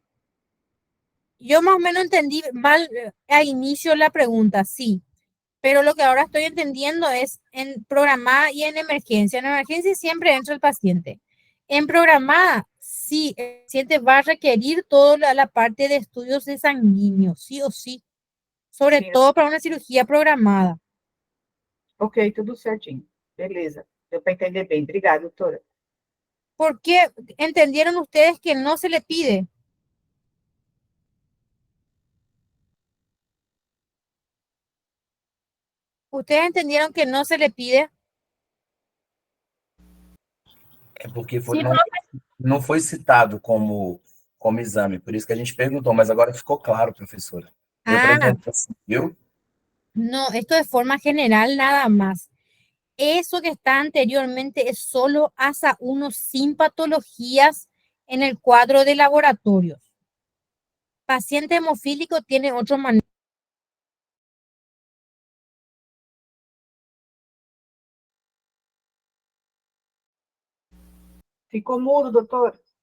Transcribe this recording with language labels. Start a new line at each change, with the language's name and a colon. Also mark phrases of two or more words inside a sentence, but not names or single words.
Spanish: Yo más o menos entendí mal a inicio la pregunta, sí, pero lo que ahora estoy entendiendo es en programada y en emergencia. En emergencia siempre entra el paciente. En programada, sí, el paciente va a requerir toda la parte de estudios de sanguíneo, sí o sí, sobre
Portuguese: Sim.
Spanish: todo para una cirugía programada.
Portuguese: Ok, tudo certinho. Beleza. Deu para entender bem. Obrigada, doutora.
Spanish: ¿Por qué entendieron ustedes que no se le pide? ¿Ustedes entendieron que no se le pide?
Portuguese: É porque Se não foi citado como exame, por isso que a gente perguntou, mas agora ficou claro, professora. Deu para Ah, entender assim, viu?
Spanish: no, esto de forma general nada más. Eso que está anteriormente es solo ASA 1 sin patologías en el cuadro de laboratorios. Paciente hemofílico tiene otro manejo.
Portuguese: Ficou mudo, doutor?